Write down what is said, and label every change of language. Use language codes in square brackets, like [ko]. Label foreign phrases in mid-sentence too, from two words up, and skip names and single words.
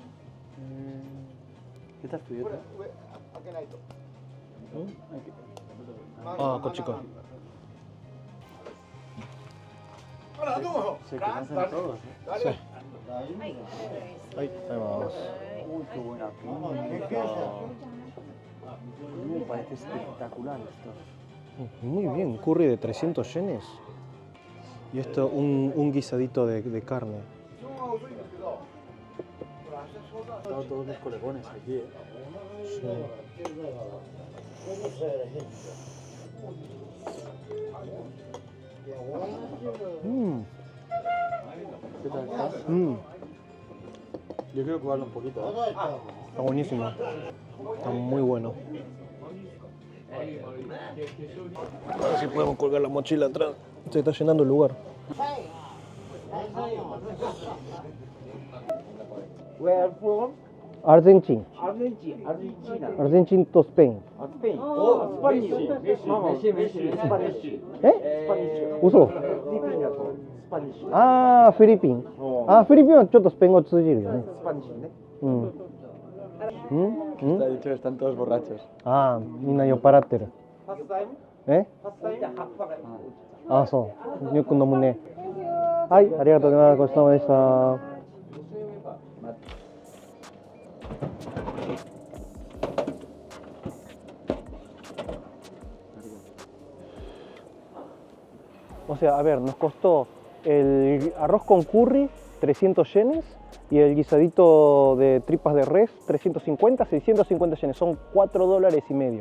[ja] こっちか。 [es] Se conocen todos, Sí. [ja] はい、食べます。 [es] Uy, qué buena pinta. Me parece espectacular esto. Muy bien, curry de 300 yenes. Y esto, un guisadito de carne. Están todos mis colegones aquí, ¿eh? Sí. ¿Qué tal estás? Yo quiero probarlo un poquito, ¿eh? Está buenísimo. Está muy bueno. A ver si podemos colgar la mochila atrás. Se está llenando el lugar. [en] Where from? Argentina. Argentina. Argentina to Spain. Spain. Oh, Spanish. Messi. Spanish. ¿Eh? ¿Uso? Filipino. Spanish. [ja] フィリピン。フィリピンはちょっとスペイン語通じるよね。 Spanish ね。 [es] Te ha dicho que están todos borrachos. [ja] みんな酔っ払ってる。 [en] First time? [ja] え？ [en] First time? [ja] そう。よく飲むね。はい、ありがとうございます。ごちそうさまでした。 [es] O sea, a ver, nos costó el arroz con curry 300 yenes y el guisadito de tripas de res 350, 650 yenes, son $4.50.